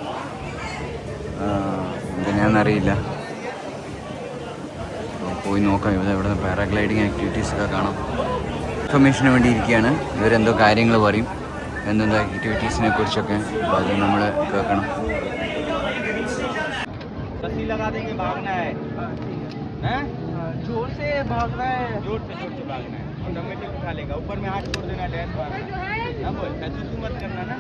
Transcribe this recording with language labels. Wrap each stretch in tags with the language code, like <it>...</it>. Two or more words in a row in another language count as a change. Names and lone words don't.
<ml>എന്താണെന്നറിയില്ല, പോയി നോക്കാം. ഇവിടെ പാരാഗ്ലൈഡിങ് ആക്ടിവിറ്റീസൊക്കെ കാണാം. ഇൻഫർമേഷന് വേണ്ടി ഇരിക്കുകയാണ്. ഇവരെന്തോ കാര്യങ്ങൾ പറയും, എന്തെന്തോ ആക്ടിവിറ്റീസിനെ കുറിച്ചൊക്കെ. അപ്പോൾ അത് നമ്മൾ കേൾക്കണം.</ml> <hi>जोर से भागना है, जोर से भागना है. ऑटोमेटिक उठा लेगा. ऊपर में हाथ छोड़ देना. डैश मारना. ना बोल, सुसु मत करना ना.</hi>